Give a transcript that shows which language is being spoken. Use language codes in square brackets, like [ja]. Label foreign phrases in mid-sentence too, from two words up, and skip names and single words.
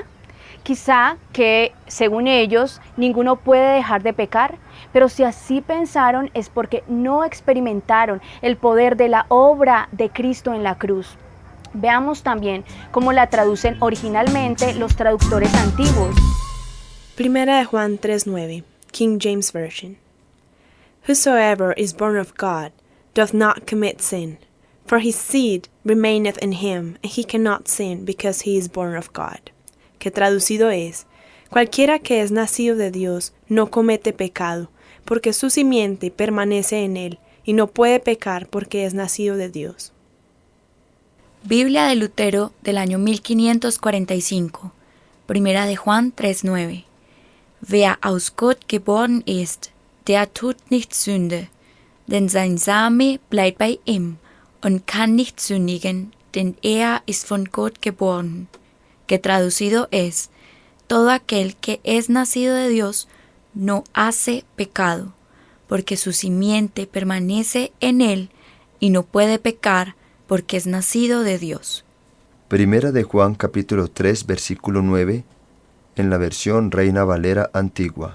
[es] Quizá que, según ellos, ninguno puede dejar de pecar, pero si así pensaron es porque no experimentaron el poder de la obra de Cristo en la cruz. Veamos también cómo la traducen originalmente los traductores antiguos. 1 Juan 3:9, King James Version. [en] Whosoever is born of God doth not commit sin, for his seed remaineth in him, and he cannot sin because he is born of God. [es] Que traducido es, cualquiera que es nacido de Dios no comete pecado, porque su simiente permanece en él, y no puede pecar porque es nacido de Dios. Biblia de Lutero del año 1545, 1 de Juan 3:9. [de] Wer aus Gott geboren ist, der tut nicht Sünde, denn sein Same bleibt bei ihm und kann nicht sündigen, denn er ist von Gott geboren. [es] Que traducido es, todo aquel que es nacido de Dios no hace pecado, porque su simiente permanece en él y no puede pecar porque es nacido de Dios. Primera de Juan capítulo 3 versículo 9, en la versión Reina Valera antigua.